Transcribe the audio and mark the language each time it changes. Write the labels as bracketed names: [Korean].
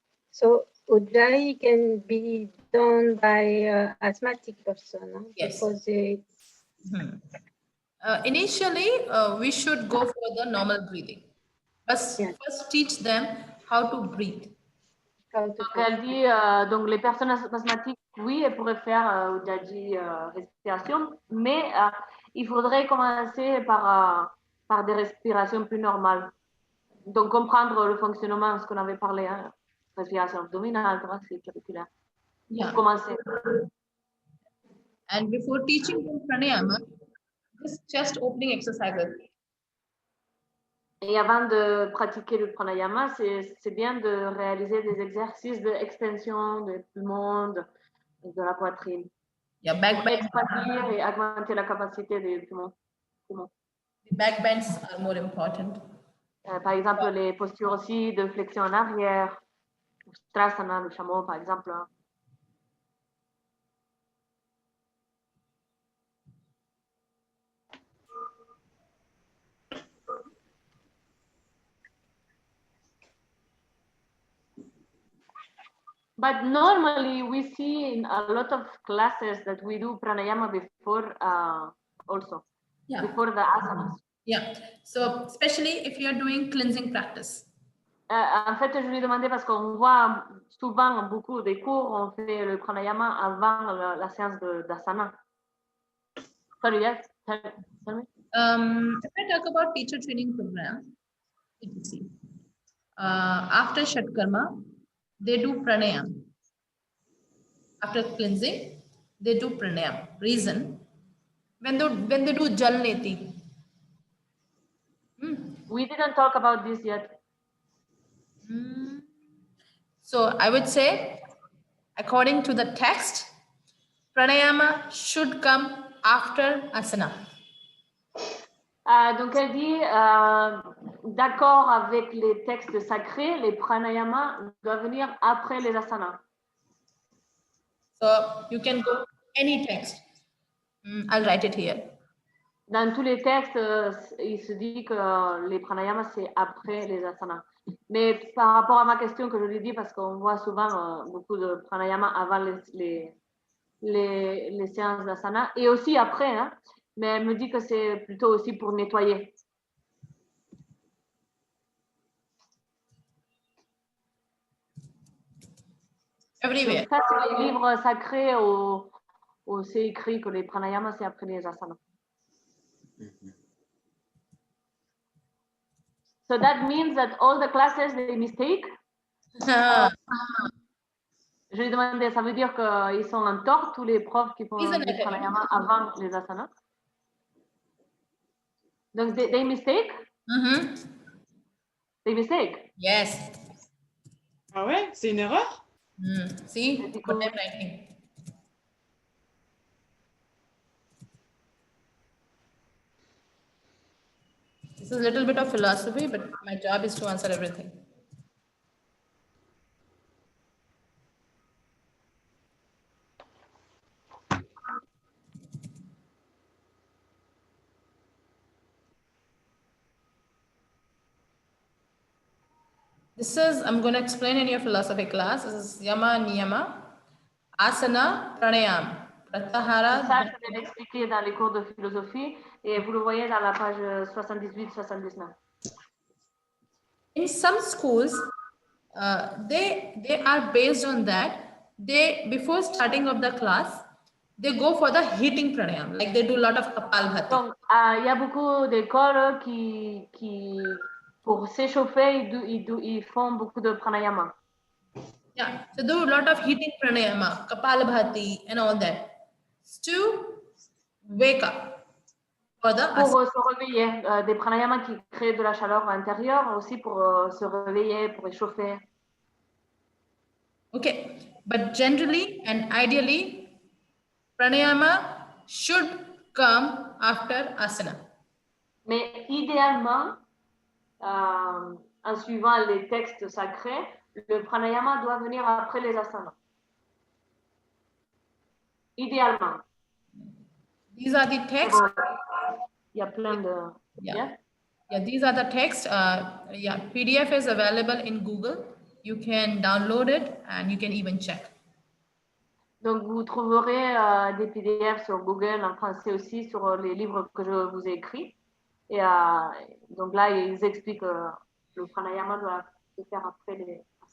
[English] So Ujjayi can be done by asthmatic person, huh? Yes. Because it's Initially, we should go for the normal breathing. But first teach them how to breathe. how to [French] Donc, elle dit, donc les personnes asthmatiques, oui, elles pourraient faire Ujjayi respiration, mais il faudrait commencer par des respirations plus normales. Donc, comprendre le fonctionnement, ce qu'on avait parlé, hein, respiration abdominale, thoracique, auriculaire. [English] Yeah. [French] Pour commencer. [English] And before teaching them pranayama, this chest opening exercises. [French] Et avant de pratiquer le pranayama, c'est bien de réaliser des exercices d'extension des poumons, de la poitrine. [English] Yeah, back [French] Pour [English] bends. [French] expandir et augmenter la capacité des poumons. [English] The back bends are more important. [French] Par exemple, les postures aussi de flexion en arrière, Strasana, le chameau, par exemple. [English] But normally we see in a lot of classes that we do pranayama before also, before the asanas. Yeah, so especially if you are doing cleansing practice. [French] En fait, je lui ai demandé parce qu'on voit souvent beaucoup des cours, on fait le pranayama avant la séance d'asana. [English] Sorry, yes? Tell me. If I talk about teacher training program, you can see. After Shatkarma, they do pranayam. After cleansing, they do pranayam. Reason, when they do jal neti. We didn't talk about this yet. So I would say, according to the text, pranayama should come after asana. [French] Donc elle dit, d'accord avec les textes sacrés, les pranayama doivent venir après les asanas. [English] So you can go any text. I'll write it here. [French] Dans tous les textes, il se dit que les pranayamas, c'est après les asanas. Mais par rapport à ma question que je lui dis, parce qu'on voit souvent beaucoup de pranayama avant les séances d'asana, et aussi après, hein, mais elle me dit que c'est plutôt aussi pour nettoyer. [English] Everywhere. [French] Donc ça, c'est les livres sacrés où c'est écrit que les pranayamas, c'est après les asanas. [English] So that means that all the classes, they mistake. [French] Je lui ai demandé, ça veut dire qu'ils sont en tort, tous les profs qui font les pranayama avant les asanas. [English] Donc, they mistake? They mistake? Yes. [French] Ah ouais, c'est une erreur? [English] See what I'm writing. This is a little bit of philosophy, but my job is to answer everything. This is, I'm going to explain in your philosophy class. This is Yama, Niyama, Asana, Pranayam, Pratyahara. [French] Ça, je vais l'expliquer dans les cours de philosophie et vous le voyez dans la page 78-79. [English] In some schools, they are based on that. They, before starting of the class, they go for the heating pranayam, like they do a lot of Kapalbhati. [French] Donc, il y a beaucoup d'écoles qui pour s'échauffer, ils font beaucoup de pranayama. [English] Yeah, so do a lot of heating pranayama, Kapalbhati and all that to wake up for the [French] Pour se réveiller, des pranayamas qui créent de la chaleur intérieure, aussi pour se réveiller, pour échauffer. [English] Okay, but generally and ideally, pranayama should come after asana. [French] Mais idéalement, en suivant les textes sacrés, le pranayama doit venir après les asanas. idéalement. [English] These are the texts. [French] Il y a plein de... [English] Yeah. Yeah, these are the texts. Yeah, PDF is available in Google. You can download it and you can even check. [French] Donc, vous trouverez des PDF sur Google en français aussi sur les livres que je vous ai écrits. Et donc là, ils expliquent le pranayama doit se faire après les...